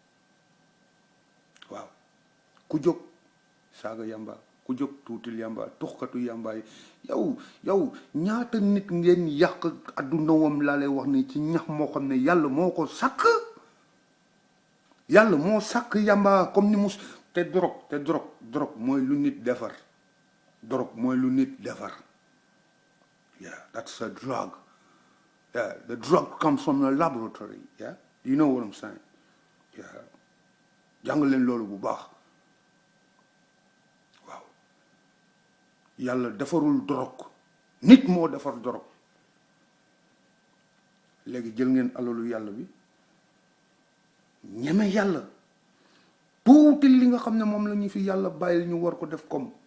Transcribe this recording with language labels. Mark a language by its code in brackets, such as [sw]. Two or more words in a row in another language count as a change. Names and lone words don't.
[wo] waaw ku jóg saaga yamba ku jóg tuutil yamba tuxkatu yamba yi yow ñaata nit ngeen yàq adduna wam laa lay wax ni ci ñax moo xam ne yàlla moo ko sàkk yàlla moo sàkk yamba comme ni mu te drogue mooy lu nit defar [en] yeah, that's a drug. Yeah, the drug comes from the laboratory. Yeah, you know what I'm saying? Yeah, [wo] jàng leen loolu bu baax waaw yàlla defarul drogue nit moo defar drogue léegi jël ngeen alalu yàlla bi ñeme yàlla tuuti li nga xam ne moom la ñu fi yàlla bàyyil ñu war ko def comme